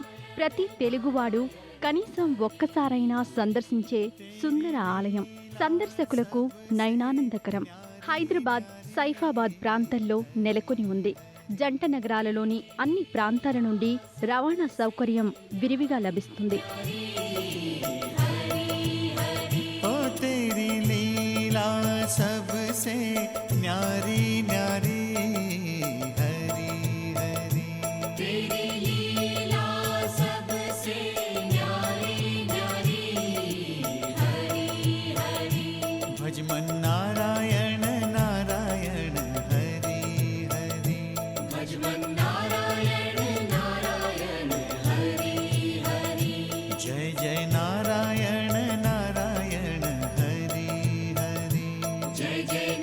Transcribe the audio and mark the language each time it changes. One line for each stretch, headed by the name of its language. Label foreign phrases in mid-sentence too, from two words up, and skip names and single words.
Telugu: ప్రతి తెలుగువాడు కనీసం ఒక్కసారైనా సందర్శించే సుందర ఆలయం. సందర్శకులకు నయనానందకరం. హైదరాబాద్, సైఫాబాద్ ప్రాంతాల్లో నెలకొని ఉంది. జంట నగరాలలోని అన్ని ప్రాంతాల నుండి రవాణా సౌకర్యం విరివిగా లభిస్తుంది.
Hindi: ओ तेरी लीला सबसे न्यारी न्यारी हरि हरि, तेरी लीला सबसे न्यारी न्यारी हरि हरि, भजमन नारायण नारायण हरि हरि, भजमन नारायण नारायण हरि हरि, जय जय नारायण नारायण हरि हरि, जय जय